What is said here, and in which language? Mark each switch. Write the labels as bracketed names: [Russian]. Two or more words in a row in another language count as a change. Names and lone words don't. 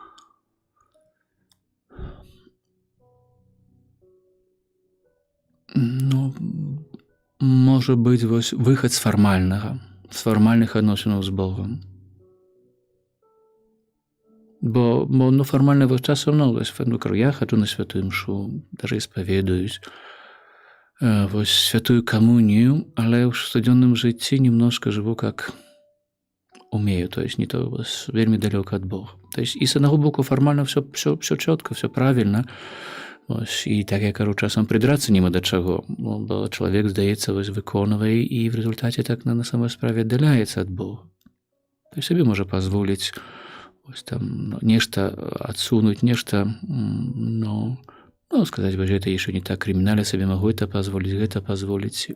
[Belarusian] Можа быць вось выхад з фармальных адносінаў з Богом. Бо фармальна вось часам, я хаджу на святую мшу, [Russian] даже исповедуюсь, [Belarusian] вось святую камунію, але ў штодзённым жыцці [Russian] немножко живу как умею, то есть не то [Belarusian] вельмі далёка ад Бога. [Russian] То есть [Belarusian] і з аднаго боку фармальна [Russian] все чётка, все правильно, [Belarusian] і так я кажу, часам придрацца нема да чаго, бо чалавек, здаецца, выконвае, і в результаце так на самой справе аддаляецца ад Бога. То есть сабе можа пазволіць ось там нешта адсунуць, нешта, сказаць, вось гэта яшчэ не так крымінальна, сабе магу гэта пазволіць.